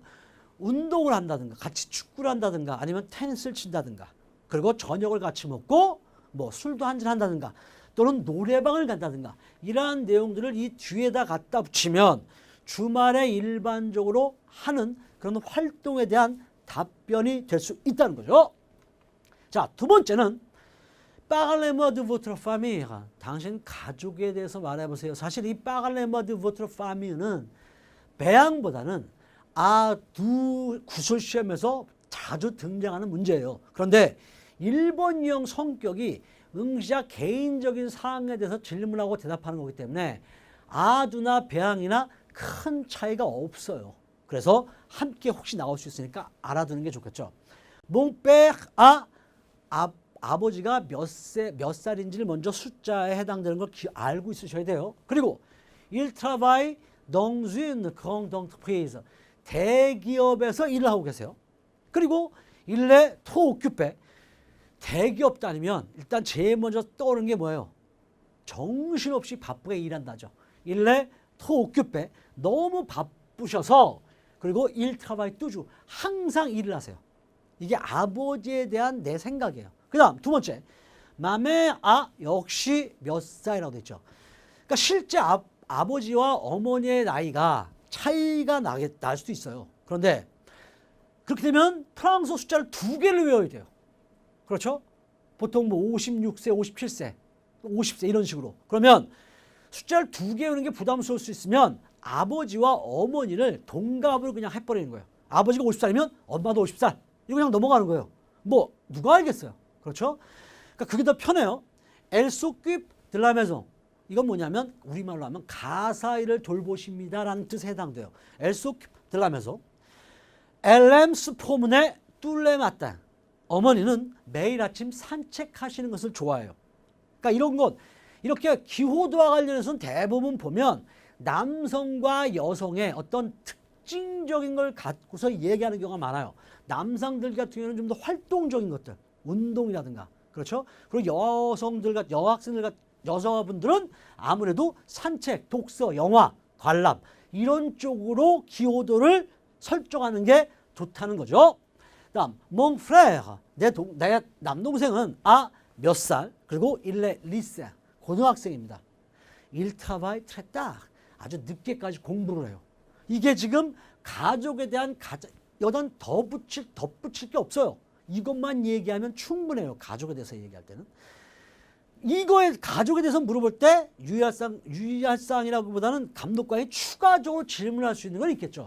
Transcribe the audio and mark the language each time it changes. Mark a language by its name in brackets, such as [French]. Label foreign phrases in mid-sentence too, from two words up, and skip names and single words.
[Korean] 운동을 한다든가 같이 축구를 한다든가 아니면 테니스를 친다든가 그리고 저녁을 같이 먹고 뭐 술도 한잔 한다든가 또는 노래방을 간다든가 이러한 내용들을 이 뒤에다 갖다 붙이면 주말에 일반적으로 하는 그런 활동에 대한 답변이 될 수 있다는 거죠. 자, 두 번째는 [French] Parlez-moi de votre famille. [Korean] 당신 가족에 대해서 말해보세요. 사실 이 [French] Parlez-moi de votre famille [Korean] 는 배양보다는 두 구술 시험에서 자주 등장하는 문제예요. 그런데 일본 유형 성격이 응시자 개인적인 사항에 대해서 질문하고 대답하는 거기 때문에 아두나 배양이나 큰 차이가 없어요. 그래서 함께 혹시 나올 수 있으니까 알아두는 게 좋겠죠. 몽페 아버지가 몇 살인지를 먼저 숫자에 해당되는 걸 알고 있으셔야 돼요. [French] 그리고 Il travaille dans une grande entreprise. [Korean] 대기업에서 일을 하고 계세요. [French] 그리고 Il est trop occupé. [Korean] 대기업 다니면 일단 제일 먼저 떠오르는 게 뭐예요? 정신없이 바쁘게 일한다죠. [French] Il est trop occupé. [Korean] 너무 바쁘셔서 그리고 [French] Il travaille toujours. [Korean] 항상 일을 하세요. 이게 아버지에 대한 내 생각이에요. 그 다음 두 번째. 맘에 역시 몇 살이라고 돼 있죠. 그러니까 실제 아버지와 어머니의 나이가 차이가 날 수도 있어요. 그런데 그렇게 되면 프랑스어 숫자를 2개를 외워야 돼요. 그렇죠? 보통 뭐 56세, 57세, 50세 이런 식으로. 그러면 숫자를 2개 외우는 게 부담스러울 수 있으면 아버지와 어머니를 동갑으로 그냥 해버리는 거예요. 아버지가 50살이면 엄마도 50살. 이거 그냥 넘어가는 거예요. 뭐 누가 알겠어요. 그렇죠? 그러니까 그게 더 편해요. [French] Elle s'occupe de la maison. [Korean] 이건 뭐냐면 우리말로 하면 가사일을 돌보십니다라는 뜻에 해당돼요. [French] Elle s'occupe de la maison. Elle aime se promener tous les matins. [Korean] 어머니는 매일 아침 산책하시는 것을 좋아해요. 그러니까 이런 것, 이렇게 기호도와 관련해서는 대부분 보면 남성과 여성의 어떤 특징적인 걸 갖고서 얘기하는 경우가 많아요. 남성들 같은 경우는 좀 더 활동적인 것들, 운동이라든가, 그렇죠? 그리고 여학생들, 여성분들은 아무래도 산책, 독서, 영화, 관람 이런 쪽으로 기호도를 설정하는 게 좋다는 거죠. 다음, [French] mon frère, [Korean] 내 남동생은 몇 살, 그리고 [French] il est lycéen, [Korean] 고등학생입니다. [French] il travaille très tard, [Korean] 아주 늦게까지 공부를 해요. 이게 지금 가족에 대한 여단 덧붙일 게 없어요. 이것만 얘기하면 충분해요. 가족에 대해서 얘기할 때는. 이거에 가족에 대해서 물어볼 때 유의할사항이라기보다는 감독관이 추가적으로 질문할 수 있는 건 있겠죠.